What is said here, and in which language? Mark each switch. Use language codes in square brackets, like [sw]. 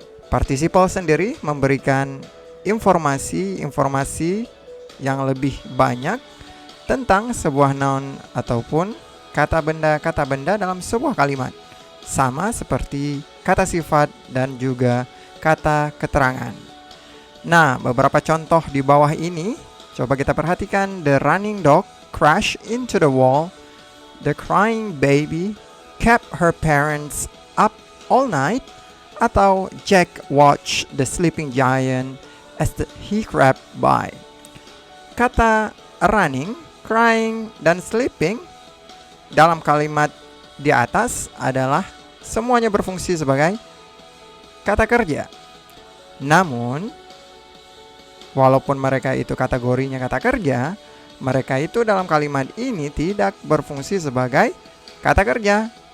[id] Participle sendiri memberikan informasi yang lebih banyak tentang sebuah noun ataupun kata benda dalam sebuah kalimat. Sama seperti kata sifat dan juga kata keterangan. Nah, beberapa contoh di bawah ini coba kita perhatikan. [en] The running dog crashed into the wall. The crying baby kept her parents up all night. Atau Jack watched the sleeping giant as he crept by. [id] Kata running, crying, dan sleeping dalam kalimat di atas adalah semuanya berfungsi sebagai kata kerja. Namun, walaupun mereka itu kategorinya kata kerja, mereka itu dalam kalimat ini tidak berfungsi sebagai kata kerja.